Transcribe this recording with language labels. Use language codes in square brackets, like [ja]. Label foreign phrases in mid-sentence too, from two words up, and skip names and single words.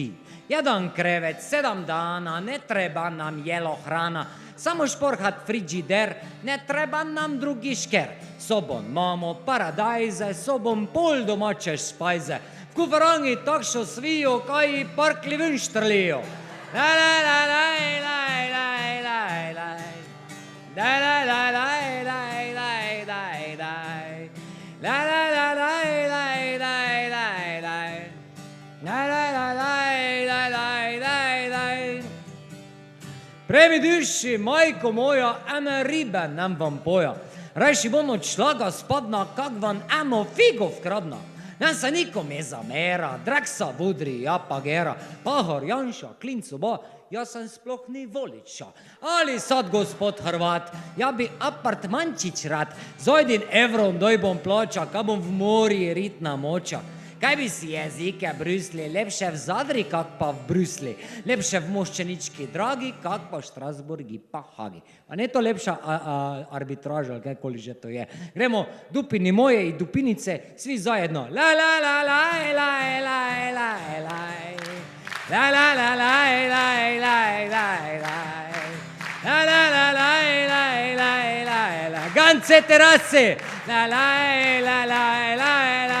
[hr] Jedan krevet 7 dana, ne treba nam jelo hrana. Samo šporhat frižider, ne treba nam drugi šker. [sl] Sobom imamo paradajze, sobom pol domače špajze. V kuferangi takšo svijo, kaj parkli ven štrlijo. La la la la la la la la. La la la la la la la la. La la la la la la la la. La la la la la la la. Prej mi duši, majko moja, ene ribe nam vam poja. Rajši bom odšla ga spadna, kak vam eno figo vkradna. Nam se nikom je zamera, Draksa, Budri, ja pa Gera, Pahor, Janša, Klinc oba, jaz sem sploh ni voliča. [hr] Ali sad, [sl] gospod Hrvat, ja bi apartmančič rad, z 1 evrom doj bom plača, ka bom v morji ritna moča. Kaj bi si jezike brusli, lepše v Zadri, kak pa v Brusli, lepše v Moščenički dragi, kak pa v Štrasburgi pa Hagi. A ne to lepša arbitraža, ali kajkoli že to je. Gremo dupini moje in dupinice, [hr] svi zajedno. La la la la la la la la la. La la la la la la la la. La la la la la la la la. Gance terase. La la la la la la.